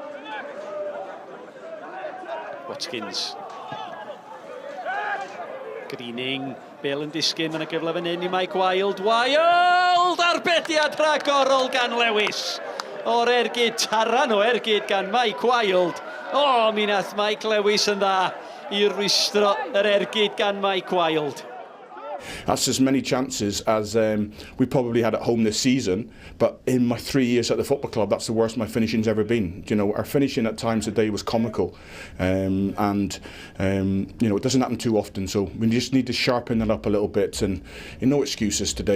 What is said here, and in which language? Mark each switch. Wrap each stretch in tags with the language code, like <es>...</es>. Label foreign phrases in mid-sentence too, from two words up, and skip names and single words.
<cy>Watkins. Greening. Bale yn disgyn yn y gyfle fan hyn i Mike Wild. Wild! Arbediad rhagorol gan Lewis. O'r ergyd, taran o ergyd gan Mike Wild. O, mi nath Mike Lewis yn dda i rwystro yr ergyd gan Mike Wild.</cy> <en>That's as many chances as we probably had at home this season, but in my 3 years at the football club, that's the worst my finishing's ever been. You know, our finishing at times today was comical, and you know, it doesn't happen too often. So we just need to sharpen it up a little bit, and no excuses today.</en>